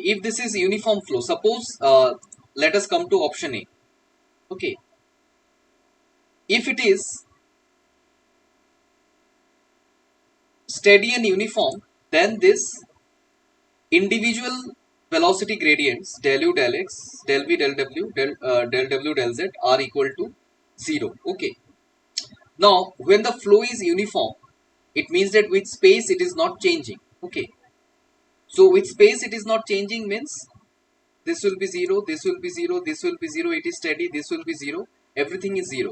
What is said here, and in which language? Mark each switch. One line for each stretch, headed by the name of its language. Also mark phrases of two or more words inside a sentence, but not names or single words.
English: If this is uniform flow, suppose let us come to option A. Okay. If it is steady and uniform, then this individual velocity gradients del u del x del v del w del w del z are equal to 0. Okay. Now when the flow is uniform, it means that with space it is not changing. Okay. So with space it is not changing means this will be 0, this will be 0, this will be 0, it is steady, this will be 0, everything is 0.